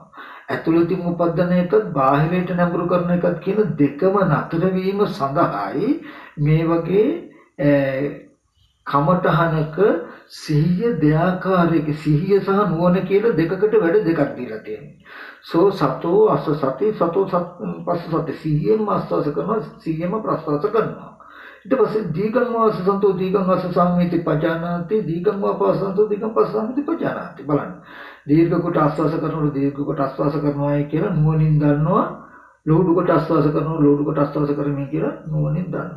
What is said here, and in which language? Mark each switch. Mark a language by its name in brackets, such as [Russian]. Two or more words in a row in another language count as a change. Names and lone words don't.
[Sinhala] ඇතුළතින් උපදින එකත් බාහිරයට නැඹුරු කරන එකත් කියන දෙකම නතර වීම සඳහායි මේ වගේ කමඨහනක සිහිය දෙආකාරයක සිහිය සහ නුවණ කියලා දෙකකට වැඩ දෙකක් දීලා තියෙනවා. [Pali] සෝ සතෝ අස සති සතෝ පස්ස සති [Sinhala] සිහියම ආස්වාස කරනවා සිහියම ප්‍රස්වාස කරනවා. ඊට පස්සේ [Pali] දීගං වාස සන්තෝ දීගං වාස සම්මිති පජානාති දීගං වාපසන්තෝ දීගං පස්සම්මිති පජානාති බලන්න. [Sinhala] දීර්ඝ කොට ආස්වාස කරනකොට දීර්ඝ කොට ආස්වාස කරනවායි කියලා නුවණින් දන්නවා. ලෝඩු කොට ආස්වාස කරනවා ලෝඩු කොට ආස්වාස කරමි කියලා නුවණින් දන්නවා.